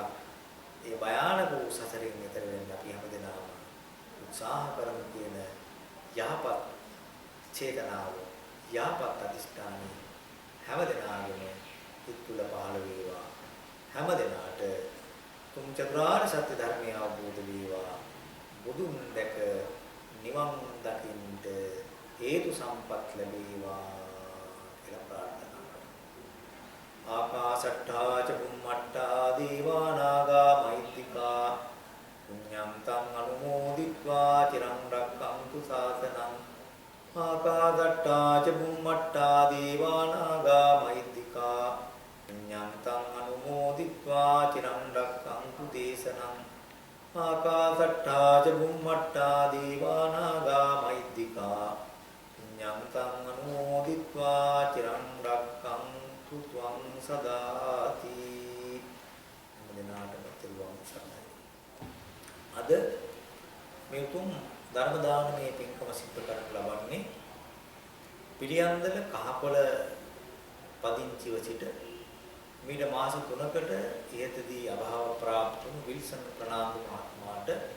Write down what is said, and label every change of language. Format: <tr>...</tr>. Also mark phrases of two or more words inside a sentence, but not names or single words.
<si>ඒ භයානක වූ සසරින් එතර වෙන්න අපි හැමදෙනාම උත්සාහ කරමු කියන යහපත් චේතනාව යහපත් අධිෂ්ඨානය හැමදෙනාගේම හිත තුළ පහළ වේවා. හැමදෙනාට තුන් චතුරාර්ය සත්‍ය ධර්මය අවබෝධ වේවා. බුදුන් දැක නිවන් දකින්ට හේතු සම්පත් ලැබේවා කියලා ප්‍රාර්ථනා කරනවා.</si> <pi>ආකාශට්ඨා ච බුම්මට්ඨා දේවා නාග මහිත්‍තිකා පුඤ්ඤං තං අනුමෝදිත්වා චිරං රක්ඛන්තු ශාසනං. ආකාශට්ඨා ච බුම්මට්ඨා දේවා නාග මහිත්‍තිකා පුඤ්ඤං තං අනුමෝදිත්වා චිරං රක්ඛන්තු දේශනං. ආකාශට්ඨා ච බුම්මට්ඨා දේවා නාග මහිත්‍තිකා පුඤ්ඤං තං අනුමෝදිත්වා චිරං රක්ඛන්තු ත්වං සදාති.</pi> <si>මොදනාටම තෙරුවන් සරණයි. අද මේ උතුම් ධර්ම දානමේ පින්කම සිද්ධ කරන්න ලබන්නේ පිළියන්දල කහපොළ පදිංචිව සිට මීට මාස 3කට ඉහතදී අභාව ප්‍රාප්ත වුණු විල්සන් ප්‍රනාන්දු මහත්මයාට</si>